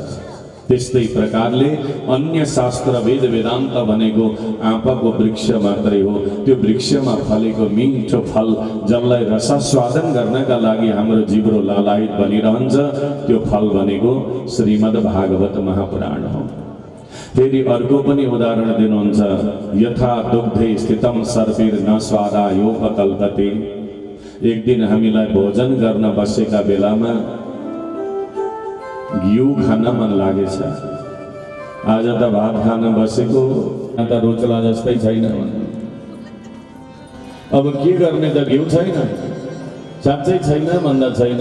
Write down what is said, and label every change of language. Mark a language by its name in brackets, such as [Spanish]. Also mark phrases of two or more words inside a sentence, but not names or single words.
[Nepali] त्यस्तै प्रकारले अन्य शास्त्र वेद वेदान्त भनेको आँपको वृक्ष मात्रै हो। त्यो वृक्षमा फलेको मिठो फल जसलाई रसास्वादन गर्नका लागि हाम्रो जिब्रो लालायित बनिरहन्छ त्यो फल भनेको श्रीमद् भागवत महापुराण हो। फेरि अर्को पनि उदाहरण दिनुहुन्छ, [Sanskrit] यथा दुग्धे स्थितम सर्पिर न स्वादायोपकल्पते। [Nepali] एक दिन हामीलाई भोजन गर्न बसेका बेलामा घिउ खान मन लागेछ। आज त भात खान बसेको त रोचला जस्तै छैन। अब के गर्ने त घिउ छैन, साँच्चै छैन भन्दा छैन।